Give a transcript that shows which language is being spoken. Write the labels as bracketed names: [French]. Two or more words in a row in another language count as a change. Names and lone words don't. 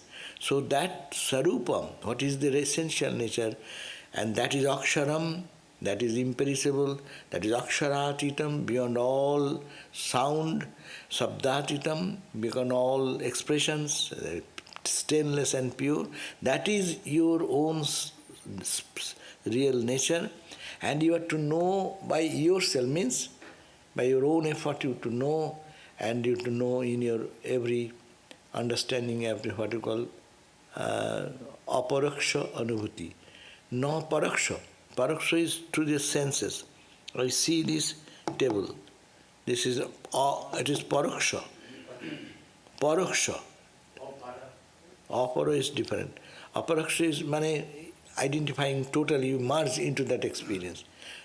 [English] So that sarūpaṃ, what is the essential nature, and that is akṣaram, that is imperishable, that is akṣaratitam, beyond all sound, sabdatitam, beyond all expressions, stainless and pure. That is your own real nature. And you have to know by yourself, means by your own effort you to know, and you to know in your every understanding, every what you call [Sanskrit] aparaksha anubhuti. [English] No paraksha. Paraksha is through the senses. I see this table. This is, it is paraksha. Paraksha. Apara is different. Aparaksha is identifying totally, you merge into that experience.